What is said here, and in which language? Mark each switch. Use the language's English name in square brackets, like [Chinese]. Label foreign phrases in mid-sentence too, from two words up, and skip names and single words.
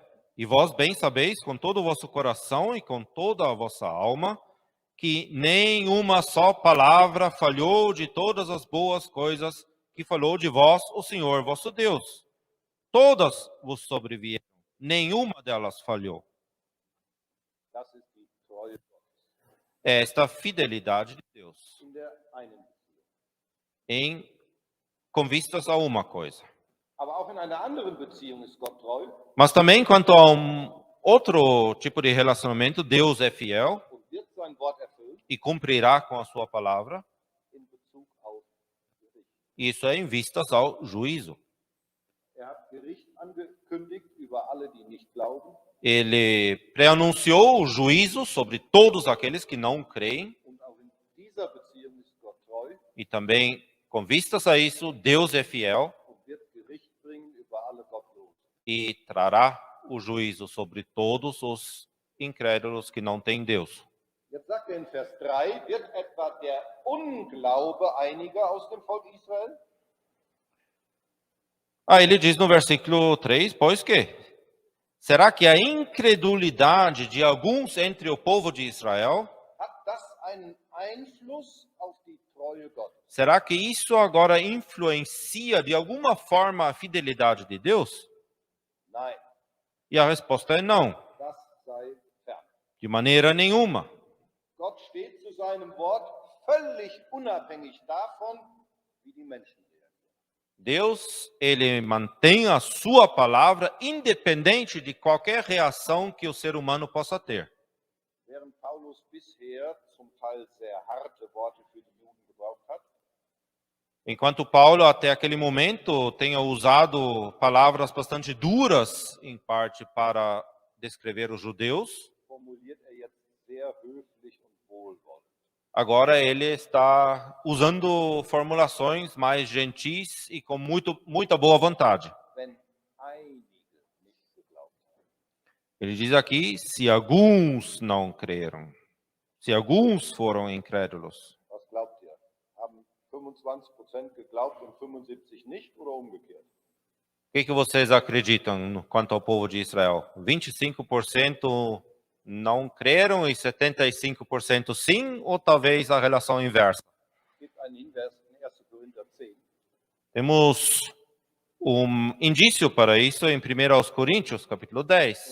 [Portuguese] E vós bem sabeis, com todo o vosso coração e com toda a vossa alma, que nem uma só palavra falhou de todas as boas coisas que falou de vós o Senhor vosso Deus. Todas vos sobrevieram, nenhuma delas falhou. [German] Das ist die Treue Gottes [Portuguese] Esta fidelidade de Deus, [German] in der einen Beziehung. [Portuguese] com vistas a uma coisa. [German] Aber auch in einer anderen Beziehung ist Gott treu [Portuguese] Mas também quanto a outro tipo de relacionamento, Deus é fiel [German] und wird sein Wort erfüllen [Portuguese] e cumprirá com a sua palavra. [German] in Bezug auf Gericht. [Portuguese] Isso é em vistas ao juízo. [German] Hat Gericht angekündigt über alle, die nicht glauben. [Portuguese] Ele preanunciou o juízo sobre todos aqueles que não creem. [German] Und auch in dieser Beziehung ist Gott treu [Portuguese] E também, com vistas a isso, Deus é fiel [German] und wird Gericht bringen über alle Gottlosen. [Portuguese] e trará o juízo sobre todos os incrédulos que não têm Deus. [German] Jetzt sagt er in Vers 3, wird etwa der Unglaube einiger aus dem Volk Israel? [Portuguese] Aí ele diz no versículo 3, pois que? Será que a incredulidade de alguns entre o povo de Israel, [German] Hat das einen Einfluss auf die Treue Gottes? [Portuguese] será que isso agora influencia de alguma forma a fidelidade de Deus? [German] Nein, [Portuguese] E a resposta é não, [German] das sei fern. [Portuguese] de maneira nenhuma. [German] Gott steht zu seinem Wort völlig unabhängig davon, wie die Menschen reagieren. [Portuguese] Deus, ele mantém a sua palavra independente de qualquer reação que o ser humano possa ter. [German] Während Paulus bisher zum Teil sehr harte Worte für die Juden gebraucht hat, [Portuguese] Enquanto Paulo, até aquele momento, tenha usado palavras bastante duras, em parte, para descrever os judeus, [German] formuliert er jetzt sehr höflich und wohlwollend. [Portuguese] agora ele está usando formulações mais gentis e com muita boa vontade. [German] Wenn einige nicht geglaubt haben. [Portuguese] Ele diz aqui, se alguns não creram, se alguns foram incrédulos. [German] Was glaubt ihr? Haben 25% geglaubt und 75 nicht oder umgekehrt? [Portuguese] O que vocês acreditam quanto ao povo de Israel? 25% não creram e 75% sim, ou talvez a relação inversa? [German] Es gibt einen Hinweis in 1. Korinther 10. [Portuguese] Temos indício para isso em 1 Coríntios, capítulo 10,